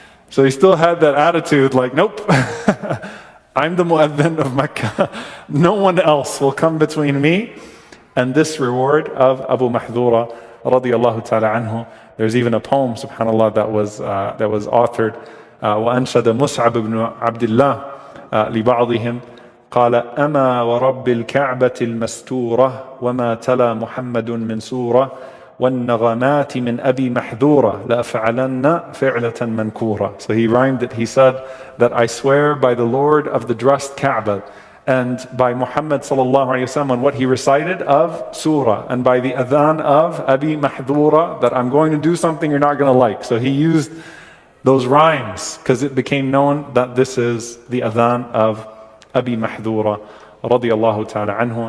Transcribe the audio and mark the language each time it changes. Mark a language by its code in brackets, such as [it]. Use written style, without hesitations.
[en] So he still had that attitude like, nope, I'm the Mu'adhin of Makkah. No one else will come between me and this reward of Abu Mahdhura radiyallahu ta'ala anhu. There's even a poem, subhanAllah, that was authored. [ar] وَأَنشَدَ مُسْعَبْ بْنُ عَبْدِ اللَّهِ لِبَعْضِهِمْ قال أما ورب الكعبة المستورة وما تلا محمد من سورة والنغمات من أبي محذورة لأفعلن فعلة منكورة. [en] So he rhymed it. He said that I swear by the Lord of the dressed Kaaba and by Muhammad sallallahu alayhi wa sallam and what he recited of surah and by the adhan of Abi Mahdhura that I'm going to do something you're not going to like. So he used those rhymes because it became known that this is the adhan of Abi Mahdhura radiyallahu ta'ala anhu.